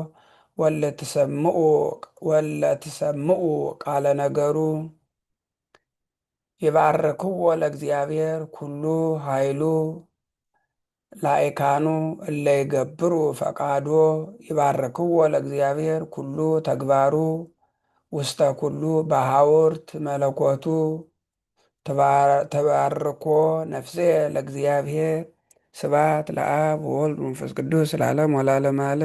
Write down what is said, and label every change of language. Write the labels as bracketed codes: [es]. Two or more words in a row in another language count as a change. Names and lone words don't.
[gez] ወለትሰምዑ ቃለ ነገሩ ይባርክዎ ለእግዚአብሔር ኩሉ ኃይሉ ላዕካኑ እለ ይገብሩ ፈቃዶ ይባርክዎ ለእግዚአብሔር ኩሉ ተግባሩ ውስተ ኩሉ በሐውርት መለኮቱ። ተባርኮ ነፍሴ ለእግዚአብሔር ስብሐት ለአብ ወወልድ ወመንፈስ ቅዱስ ለዓለም ወለዓለመ ዓለም።